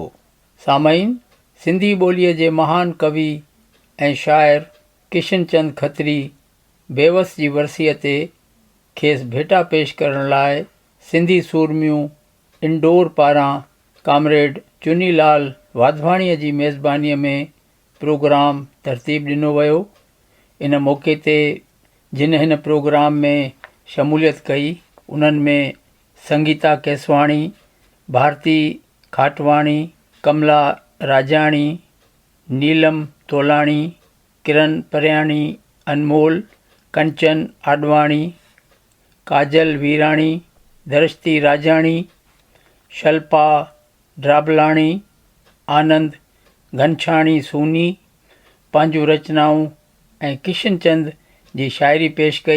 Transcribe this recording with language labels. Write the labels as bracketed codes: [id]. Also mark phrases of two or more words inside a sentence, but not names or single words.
[sd] सामईन, सिंधी ॿोलीअ जे महान कवि ऐं शाइर किशन चंद खत्री बेवस जी वरसीअ ते खेसि भेटा पेश करण लाइ सिंधी सूरमियूं इंडोर पारां कामरेड चुनीलाल वाधवाणीअ जी मेज़बानीअ में प्रोग्राम तरतीब ॾिनो वियो। इन मौक़े ते जिन हिन प्रोग्राम में शमूलियत कई उन्हनि में संगीता केसवाणी, भारती खाटवाणी, कमला राजाणी, नीलम तोलाणी, किरण परियाणी, अनमोल, कंचन आडवाणी, काजल वीराणी, दृष्टि राजाणी, शल्पा ड्राबलाणी, आनंद घनछाणी सूनी पंहिंजूं रचनाऊं ऐं किशन चंद जी शाइरी पेश कई।